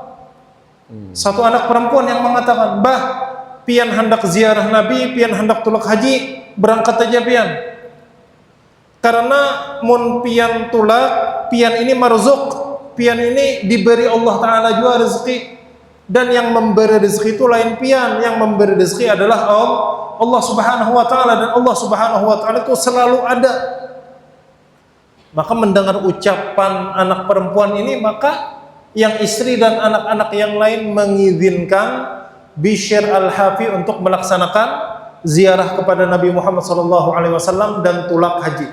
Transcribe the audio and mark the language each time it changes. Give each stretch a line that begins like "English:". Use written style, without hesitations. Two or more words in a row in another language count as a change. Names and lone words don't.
Banjar: Satu anak perempuan yang mengatakan, "Bah, pian hendak ziarah Nabi, pian hendak tulak haji, berangkat aja pian." Karena mun pian tulak, pian ini marzuk, pian ini diberi Allah Ta'ala juga rezeki. Dan yang memberi rezeki itu lain pian, yang memberi rezeki adalah
Arabic: الله سبحانه وتعالى,
Banjar: dan
Arabic: الله سبحانه وتعالى
Banjar: itu selalu ada. Maka mendengar ucapan anak perempuan ini, maka yang istri dan anak-anak yang lain mengizinkan Bishr al-Hafi untuk melaksanakan ziarah kepada Nabi Muhammad SAW dan tulak haji.